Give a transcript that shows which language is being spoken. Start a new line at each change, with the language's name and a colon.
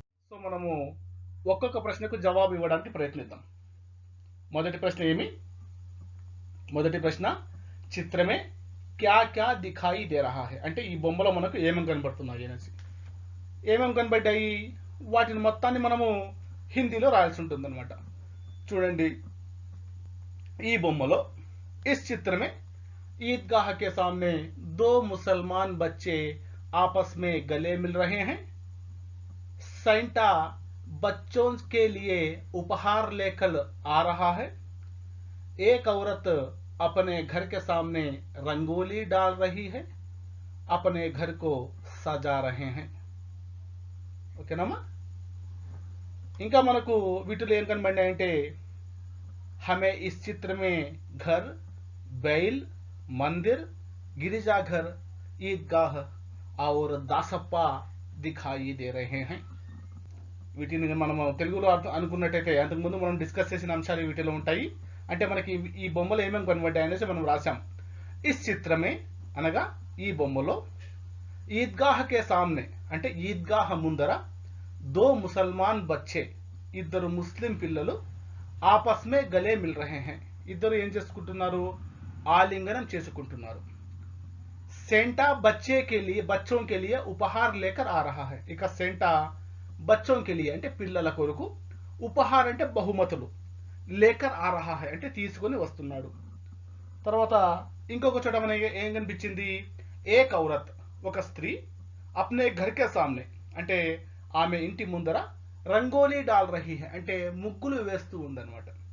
Telugu: So మనము ఒక్కొక్క ప్రశ్నకు జవాబు ఇవ్వడానికి ప్రయత్నిద్దాం. మొదటి ప్రశ్న ఏమి? మొదటి ప్రశ్న
Hindi: చిత్రమే క్యా క్యా దిఖాయి దే రహా హై
Telugu: అంటే ఈ బొమ్మలో మనకు ఏమేమి కనబడుతున్నాయి అనేసి. ఏమేమి కనబడ్డాయి వాటిని మొత్తాన్ని మనము హిందీలో రాయాల్సి ఉంటుంది అనమాట. చూడండి, ఈ బొమ్మలో
Hindi: ఇస్ చిత్ర में ईदगाह के सामने दो मुसलमान बच्चे आपस में गले मिल रहे हैं. सेंटा बच्चों के लिए उपहार लेकर आ रहा है. एक औरत अपने घर के सामने रंगोली डाल रही है. अपने घर को सजा रहे हैं.
Telugu: ఓకేనమ్మా? ఇంకా మనకు వీటిలో ఏం కనబడినాయంటే
Hindi: हमें इस चित्र में घर, बैल, मंदिर, गिरिजाघर, ईदगाह और दासप्पा दिखाई दे रहे हैं.
Telugu: వీటిని మనం తెలుగులో అనుకున్నట్టయితే అంతకుముందు మనం డిస్కస్ చేసిన అంశాలు వీటిలో ఉంటాయి. అంటే మనకి ఈ బొమ్మలు ఏమేమి కనబడ్డాయి అనేసి మనం రాసాం.
Hindi: ఇస్ చిత్రమే
Telugu: అనగా ఈ బొమ్మలో
Hindi: ఈద్గాహ్ కే సామ్నే
Telugu: అంటే ఈద్గాహ్ ముందర
Hindi: దో ముసల్మాన్ బచ్చే
Telugu: ఇద్దరు ముస్లిం పిల్లలు
Hindi: ఆపస్ మే గలే మిల్ రహే హై
Telugu: ఇద్దరు ఏం చేసుకుంటున్నారు? ఆలింగనం చేసుకుంటున్నారు.
Hindi: सेंटा बच्चों के लिए उपहार लेकर आ रहा है.
Telugu: ఇక
Hindi: సెంటా బచ్చోं के लिए
Telugu: అంటే పిల్లల కొరకు, ఉపహార్ అంటే బహుమతులు,
Hindi: లేకర్ ఆ రహా హై
Telugu: అంటే తీసుకొని వస్తున్నాడు. తర్వాత ఇంకొక చోట మనకి ఏం కనిపించింది?
Hindi: ఏక్ ఔరత్
Telugu: ఒక స్త్రీ
Hindi: అప్నే ఘర్ కే సామ్నే
Telugu: అంటే ఆమె ఇంటి ముందర
Hindi: రంగోలీ డాల్ రహీ హై
Telugu: అంటే ముగ్గులు వేస్తూ ఉందన్నమాట.